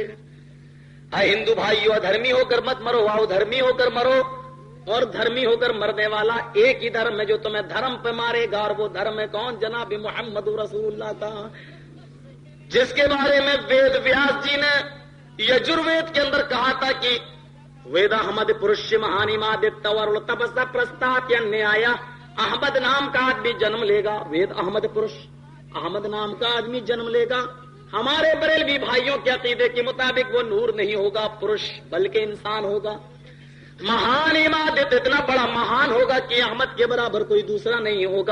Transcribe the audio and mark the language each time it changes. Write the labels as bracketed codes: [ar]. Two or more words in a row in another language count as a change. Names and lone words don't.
[ur] ہندو بھائیو، ادھرمی ہو کر مت مرو، آؤ دھرمی ہو کر مرو. اور دھرمی ہو کر مرنے والا ایک ہی دھرم ہے جو تمہیں دھرم پہ مارے گا، اور وہ دھرم ہے کون؟ جناب محمد رسول اللہ کا، جس کے بارے میں وید ویاس جی نے یجروید کے اندر کہا تھا کہ [sa] वेद अहमद पुरुष महानी मादत वर तपसा परस्ताप नियाया. [ur] احمد نام کا آدمی جنم لے گا، [sa] वेद अहमद पुरुष, [ur] احمد نام کا آدمی جنم لے گا. ہمارے بریلوی بھائیوں کے عقیدے کے مطابق وہ نور نہیں ہوگا پرش، بلکہ انسان ہوگا. مہان امادت اتنا بڑا مہان ہوگا کہ احمد کے برابر کوئی دوسرا نہیں ہوگا.